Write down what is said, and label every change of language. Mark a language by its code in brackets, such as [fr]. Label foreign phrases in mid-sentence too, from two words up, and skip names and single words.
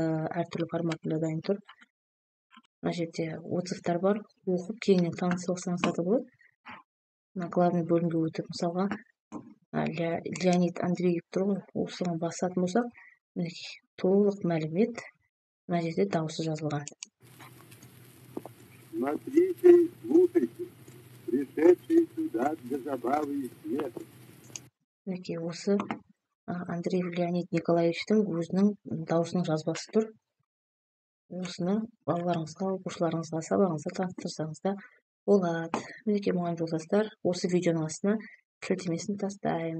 [kk] Әртүрлі форматында дайын тұр. Мына жерде отзывтар бар. Оқып кеңінен танысып алсаңыздар да болады. Главный бөлімге өтіп, мысалға Леонид Андреев тұр ғой, осыған басатын болсақ, мінекей толық мәлімет мына жерде дауысы жазылған. [ru] Смотрите и слушайте, пришедшие сюда для забавы и смеха. [kk] Мінекей осы Андреев Леонид Николаевичтің өзінің даусының жазбасы тұр. Осыны балаларыңызға, оқушыларыңызға, сабағыңызда таныстырсаңыз да болады. Мінекей мұғалім жолдастар, осы видеоның астына сілтемесін тастаймын.